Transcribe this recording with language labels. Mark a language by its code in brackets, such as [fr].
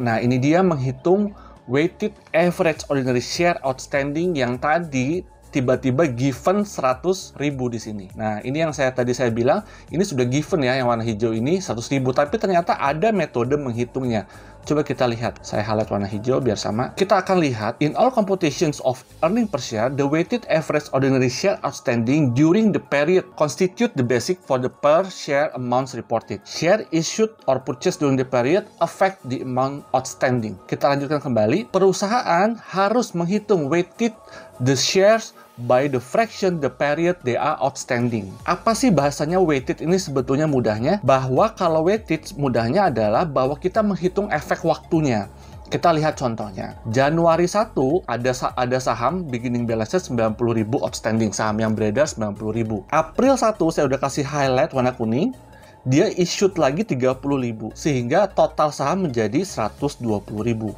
[id] Nah, ini dia menghitung weighted average ordinary share outstanding yang tadi tiba-tiba given 100.000 di sini. Nah, ini yang tadi saya bilang, ini sudah given ya, yang warna hijau ini 100.000, tapi ternyata ada metode menghitungnya. Coba kita lihat. Saya highlight warna hijau biar sama. [en] Kita akan lihat, in all computations of earning per share, the weighted average ordinary share outstanding during the period constitute the basic for the per share amounts reported. Share issued or purchased during the period affect the amount outstanding. [id] Kita lanjutkan kembali. Perusahaan harus menghitung [en] weighted the shares by the fraction the period they are outstanding. [id] Apa sih bahasanya weighted ini sebetulnya mudahnya? Bahwa kalau weighted mudahnya adalah bahwa kita menghitung efek waktunya. Kita lihat contohnya. Januari 1 ada saham beginning balance 90.000 outstanding, saham yang beredar 90.000. April 1 saya udah kasih highlight warna kuning. Dia issued lagi 30.000, sehingga total saham menjadi 120.000.